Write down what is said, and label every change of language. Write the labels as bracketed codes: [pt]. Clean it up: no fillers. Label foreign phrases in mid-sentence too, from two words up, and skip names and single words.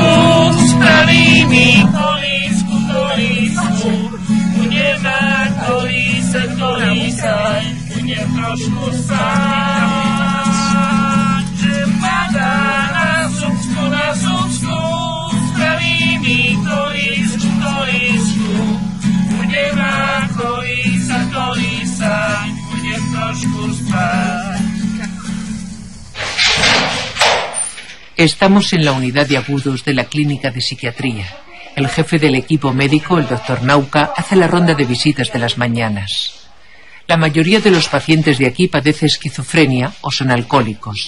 [sk] spraví mi kolísku, budem na kolísaj, budem trošku sám. Že padá na Súcku, spraví mi kolísku, budem na kolísaj, budem trošku spať. [es] Estamos en la unidad de agudos de la clínica de psiquiatría. El jefe del equipo médico, el doctor Nauka, hace la ronda de visitas de las mañanas. La mayoría de los pacientes de aquí padece esquizofrenia o son alcohólicos.